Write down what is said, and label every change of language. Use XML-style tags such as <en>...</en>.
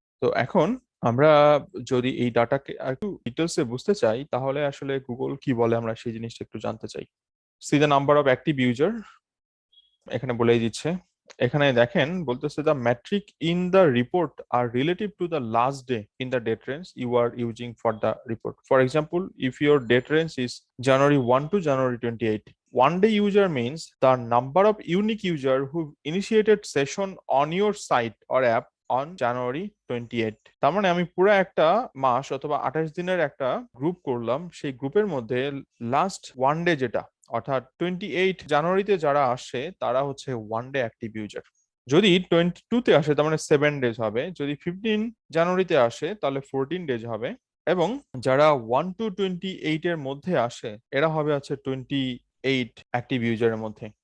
<bn>তো এখন আমরা যদি এই ডাটাকে একটু ডিটেলসে বুঝতে চাই, তাহলে আসলে গুগল কি বলে আমরা সেই জিনিসটা একটু জানতে চাই।</bn> <en>see the number of active user,</en> <bn>এখানে বলেই দিচ্ছে। এখানে দেখেন বলতেছে</bn> <en>The metric in the report are relative to the last day in the date range you are using for the report. For example, if your date range is January 1 to January 28, 1 day user means the number of unique user who initiated session on your site or app on January 28।</en> <bn>তার মানে আমি পুরো একটা মাস অথবা 28 দিনের একটা group করলাম, সেই গ্রুপের মধ্যে লাস্ট 1 ডে যেটা, অর্থাৎ 28 জানুয়ারিতে যারা আসে তারা হচ্ছে 1 ডে অ্যাক্টিভ ইউজার। যদি 22তে আসে তার মানে 7 ডেজ হবে, যদি 15 জানুয়ারিতে আসে তাহলে 14 ডেজ হবে, এবং যারা 1 to 28 এর মধ্যে আসে এরা হবে হচ্ছে 28 অ্যাক্টিভ ইউজারের মধ্যে।</bn>